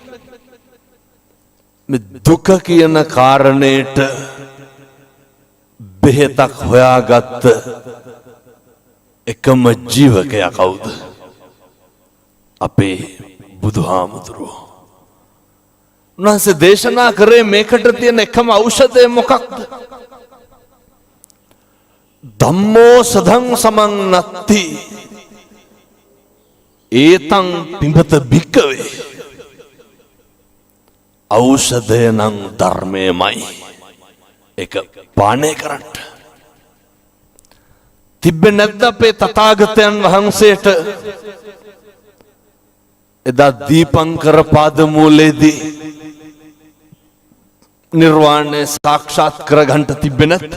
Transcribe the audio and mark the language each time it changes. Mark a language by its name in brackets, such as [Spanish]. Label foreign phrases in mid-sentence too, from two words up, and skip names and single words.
[Sinhala] මේ දුක කියන කාරණේට බෙහෙතක් හොයාගත්ත එකම ජීවකයා කවුද? අපේ බුදුහාමුදුරුවෝ. උන්වහන්සේ දේශනා කරේ මේකට තියෙන එකම ඖෂධය මොකක්ද? [Pali] ධම්මෝ සදං සමන් නත්ති ඒතං පිඹත භික්කවේ. [Sinhala] ඖෂධය නම් ධර්මයමයි. ඒක පානය කරන්න. තිබ්බේ නැද්ද අපේ තථාගතයන් වහන්සේට එදා දීපංකර පාදමූලයේදී නිර්වාණය සාක්ෂාත් කරගන්න තිබ්බේ නැත්?